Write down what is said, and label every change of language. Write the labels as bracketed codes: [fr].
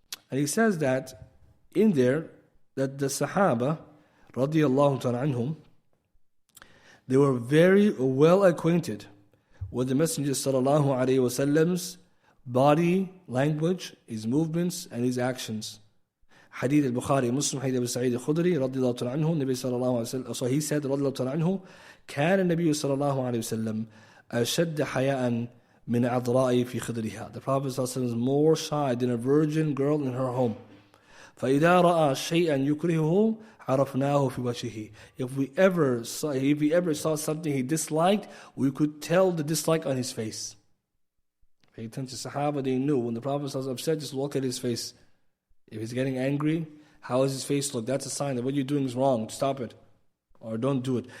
[en] And he says that in there, that the Sahaba, radiyallahu ta'ala anhum, they were very well acquainted with the Messenger sallallahu alayhi wa sallam's body language, his movements, and his actions. Hadith al-Bukhari, Muslim, Hadith Abu Sa'id al-Khudri, radiyallahu ta'ala anhu, Nabi sallallahu alayhi wa sallam, so he said, radiyallahu ta'ala anhu, [ar] كان النبي صلى الله عليه وسلم أشد حياء من عذراء في خدرها. [en] The Prophet sallallahu alayhi wa sallam is more shy than a virgin girl in her home. [ar] فإذا رأى شيئا يكرهه عرفناه في وجهه. [en] If he ever saw something he disliked, we could tell the dislike on his face. Pay attention to Sahaba, they knew when the Prophet was upset, just look at his face. If he's getting angry, how does his face look? That's a sign that what you're doing is wrong. Stop it. Or don't do it.